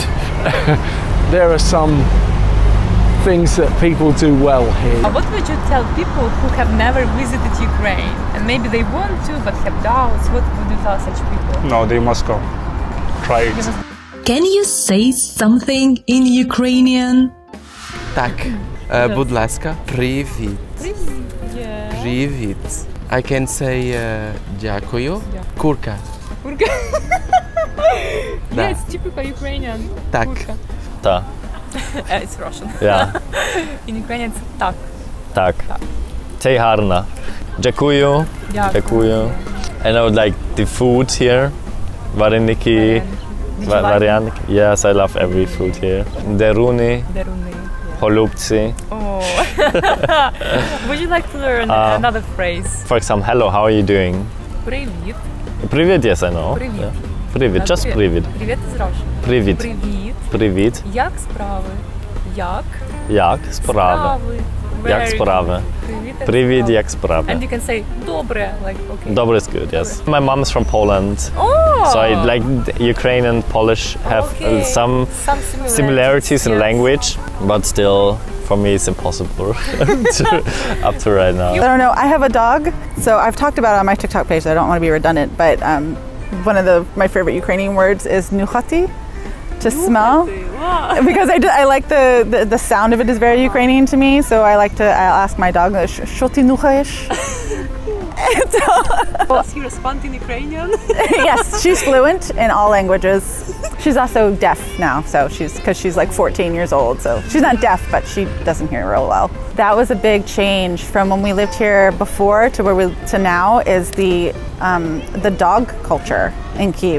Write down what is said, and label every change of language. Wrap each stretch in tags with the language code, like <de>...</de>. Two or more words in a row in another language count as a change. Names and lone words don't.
<en>There are some things that people do well here. What would you tell people who have never visited Ukraine and maybe they want to but have doubts? What would you tell such people? No, they must go. Try it. Can you say something in Ukrainian?</en> <uk>Так, будь ласка, привіт. Привіт.</uk> <en>I can say</en> <uk>дякую. Курка. Курка.</uk> <en>Yeah, it's typical Ukrainian.</en> <uk>Так. Ta.</uk> <en>It's Russian. Yeah. In Ukrainian it's tak.</en> <uk>Tak. Це гарно. Дякую. Дякую.</uk> <en>And I would like the food here.</en> <uk>Вареники. Вареники.</uk> <en>Yes, I love every food here.</en> <uk>Деруни. Голубці.</uk> <en>Oh. Would you like to learn another phrase? For example, hello, how are you doing?</en> <uk>Привіт. Привіт,</uk> <en>yes, I know.</en> <uk>Привіт.</uk> <en>Yeah. Привіт, just привіт. Привіт is Russian.</en> <uk>Привіт. Привіт. Привіт. Як справи? Як справи? Як справи? Привіт, як справи?</uk> <en>And you can say добре, like okay. Добре is good, yes. My mom is from Poland. Oh! So I like Ukraine and Polish have some similarities in language, but still for me it's impossible up to right now. I don't know, I have a dog, so I've talked about it on my TikTok page, so I don't want to be redundant, but one of my favorite Ukrainian words is nukhati, to smell. Wow. Because I like the sound of it is very Ukrainian to me, so I'll ask my dog,</en> <uk>"Що ти нюхаєш?"</uk> <en>Does he respond in Ukrainian? Yes, she's fluent in all languages. She's also deaf now, so because she's like 14 years old, so she's not deaf, but she doesn't hear real well. That was a big change from when we lived here before to now is the dog culture in Kyiv.</en>